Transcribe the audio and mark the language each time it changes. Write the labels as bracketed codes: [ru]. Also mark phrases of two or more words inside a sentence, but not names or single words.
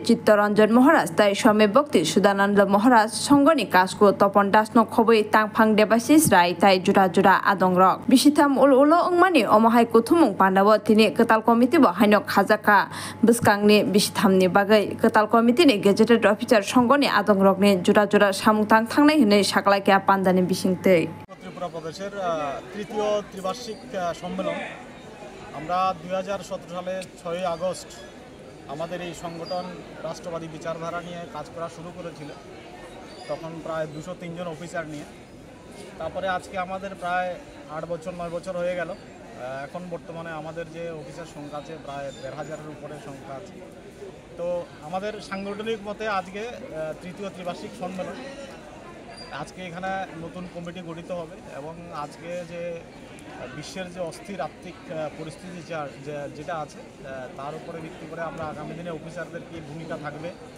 [trp] Chittoranjan Maharaj Tai Swami Bokti Sudananda Maharaj Shongoni Kasko Topon Dasno Khobui Tangphang Debasis Rai Tai Jura Jura Adongrok Bishitam Ulo Ongmani Omahai Kotumung Pandawa Tini Ketal Committee Bo Hanok Khazaka Buskangni Bishitamni Bagai Ketal Committee ni [en] Gazetted Officer [trp] Shongoni Adongrokni Jura Jura Samutang Thangnai Hinai Saklakia Pandani Bishingtei [bn] ত্রিপুরা প্রদেশের তৃতীয় ত্রিবার্ষিক সম্মেলন আমরা 2017 সালের 6 আগস্ট আমাদের এই সংগঠন রাষ্ট্রবাদী বিচারধারা নিয়ে কাজ করা শুরু করেছিল তখন প্রায় 203 জন অফিসার নিয়ে তারপরে আজকে আমাদের প্রায় 8 বছর 9 বছর হয়ে গেল এখন বর্তমানে আমাদের যে অফিসার সংখ্যা আছে প্রায় 1,500 এর উপরে সংখ্যা আছে তো আমাদের সাংগঠনিক মতে আজকে তৃতীয় ত্রিবার্ষিক সম্মেলন আজকে এখানে নতুন কমিটি গঠিত হবে এবং আজকে যে বিশ্বের যে অস্থির আর্থিক পরিস্থিতি যেটা আছে তার উপরে ভিত্তি করে আমরা আগামী দিনে অফিসারদের কি ভূমিকা থাকবে